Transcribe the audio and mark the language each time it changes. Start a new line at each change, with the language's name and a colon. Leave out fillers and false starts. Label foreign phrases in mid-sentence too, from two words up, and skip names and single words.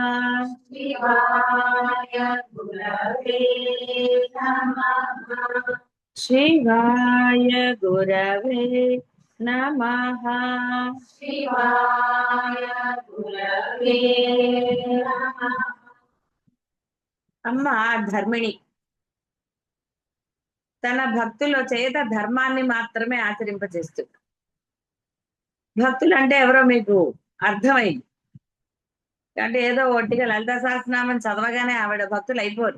Sanskrit: शिवाय गुरवे नमः। शिवाय गुरवे नमः। शिवाय गुरवे नमः।
Telugu: అమ్మ ధర్మిణి తన భక్తుల చేత ధర్మాన్ని మాత్రమే ఆచరింపజేస్తుంది. భక్తులు అంటే ఎవరో మీకు అర్థమైంది అంటే ఏదో ఒట్టిగా లలిత సహస్రనామం చదవగానే ఆవిడ భక్తులు అయిపోరు.